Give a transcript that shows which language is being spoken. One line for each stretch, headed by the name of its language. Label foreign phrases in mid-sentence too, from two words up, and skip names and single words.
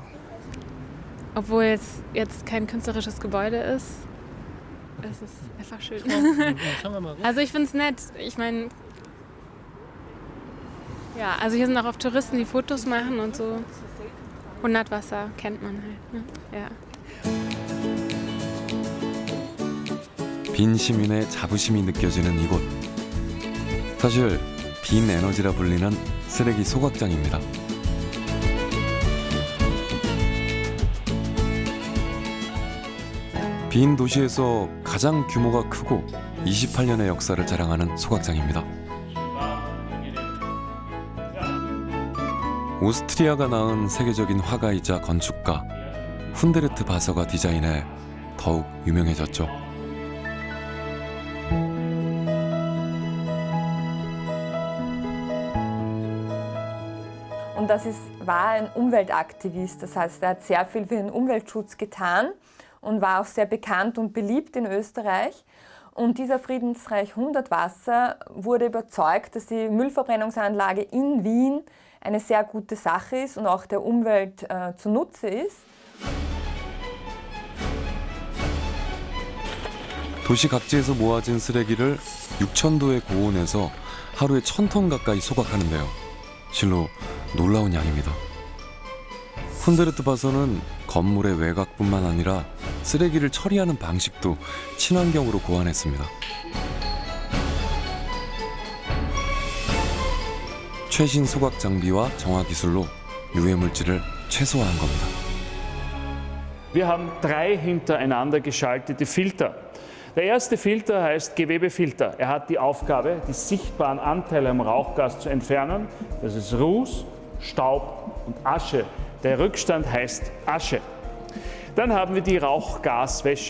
German: Obwohl es jetzt kein künstlerisches Gebäude ist, es ist einfach schön. Also ich finde es nett. Ich meine, ja, also hier sind auch oft Touristen, die Fotos machen und so. Hundertwasser kennt man halt. Ne? Ja.
Korean: 빈 시민의 자부심이 느껴지는 이곳. 사실 빈 에너지라 불리는 쓰레기 소각장입니다. 빈 도시에서 가장 규모가 크고 28년의 역사를 자랑하는 소각장입니다. 오스트리아가 낳은 세계적인 화가이자 건축가 훈데르트 바서가 디자인해 더욱 유명해졌죠.
German: Und war ein Umweltaktivist, das heißt, er hat sehr viel für den Umweltschutz getan und war auch sehr bekannt und beliebt in Österreich. Und dieser Friedensreich 100 Wasser wurde überzeugt, dass die Müllverbrennungsanlage in Wien eine sehr gute Sache ist und auch der Umwelt zunutze ist.
Korean: 도시 각지에서 모아진 쓰레기를 6,000도의 고온에서 하루에 1,000톤 가까이 소각하는데요. 실로 놀라운 양입니다. 훈데르트 바서는 건물의 외곽뿐만 아니라 쓰레기를 처리하는 방식도 친환경으로 고안했습니다. 최신 소각 장비와 정화 기술로 유해 물질을 최소화한 겁니다.
German: Wir haben 3 hintereinander geschaltete Filter. Der erste Filter heißt Gewebefilter. Er hat die Aufgabe, die sichtbaren Anteile am Rauchgas zu entfernen. Das ist Ruß, Staub und Asche. Der Rückstand heißt Asche. Dann haben wir die Rauchgaswäsche.